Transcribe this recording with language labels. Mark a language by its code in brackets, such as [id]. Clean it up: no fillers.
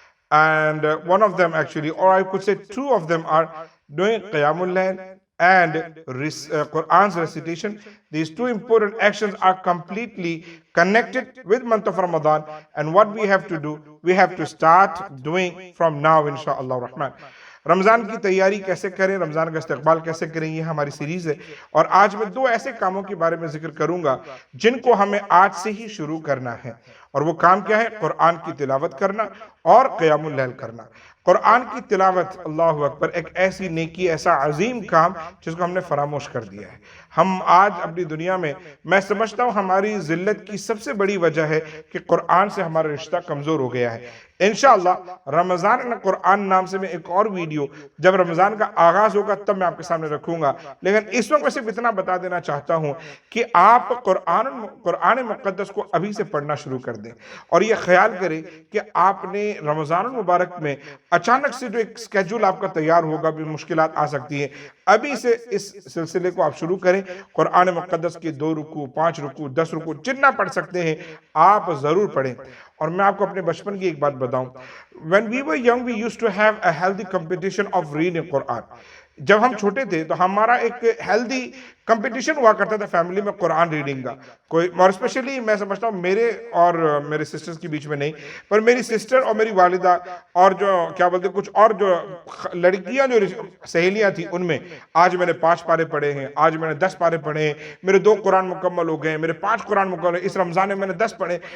[en] And one of them actually, or I could say two of them, are doing Qiyamul Layl and Quran's recitation. These two important actions are completely connected with month of Ramadan, and what we have to do, we have to start doing from now, inshallah rahman. [ur] رمضان کی تیاری کیسے کریں، رمضان کا استقبال کیسے کریں، یہ ہماری سیریز ہے. اور آج میں دو ایسے کاموں کے بارے میں ذکر کروں گا جن کو ہمیں آج سے ہی شروع کرنا ہے. اور وہ کام کیا ہے؟ قرآن کی تلاوت کرنا اور قیام اللیل کرنا. قرآن کی تلاوت، اللہ اکبر، ایک ایسی نیکی، ایسا عظیم کام جس کو ہم نے فراموش کر دیا ہے. ہم آج اپنی دنیا میں سمجھتا ہوں ہماری ذلت کی سب سے بڑی وجہ ہے کہ قرآن سے ہمارا رشتہ کمزور ہو گیا ہے. انشاءاللہ رمضان قرآن نام سے میں ایک اور ویڈیو جب رمضان کا آغاز ہوگا تب میں آپ کے سامنے رکھوں گا. لیکن اس وقت میں صرف اتنا بتا دینا چاہتا ہوں کہ آپ قرآن مقدس کو ابھی سے پڑھنا شروع کر دیں، اور یہ خیال کریں کہ آپ نے رمضان المبارک میں اچانک سے جو ایک سکیجول آپ کا تیار ہوگا، بھی مشکلات آ سکتی ہیں، ابھی سے اس سلسلے کو آپ شروع کریں. قرآن مقدس کے 2 رکوع، 5 رکوع، 10 رکوع جتنا پڑھ سکتے ہیں آپ ضرور پڑھیں. اور میں آپ کو اپنے بچپن کی ایک بات بتاؤں. [en] When we were young, we used to have a healthy competition of reading Quran. [ur] جب ہم چھوٹے تھے تو ہمارا ایک ہیلدی کمپٹیشن ہوا کرتا تھا فیملی میں قرآن ریڈنگ کا. اور اسپیشلی میں سمجھتا ہوں میرے اور میرے سسٹرز کے بیچ میں نہیں، پر میری سسٹر اور میری والدہ اور جو کیا بولتے کچھ اور جو لڑکیاں جو سہیلیاں تھیں، ان میں آج میں نے 5 پارے پڑھے ہیں، آج میں نے 10 پارے پڑھے ہیں، میرے 2 قرآن مکمل ہو گئے ہیں، میرے 5 قرآن مکمل ہیں، اس رمضان میں نے 10 پڑھے.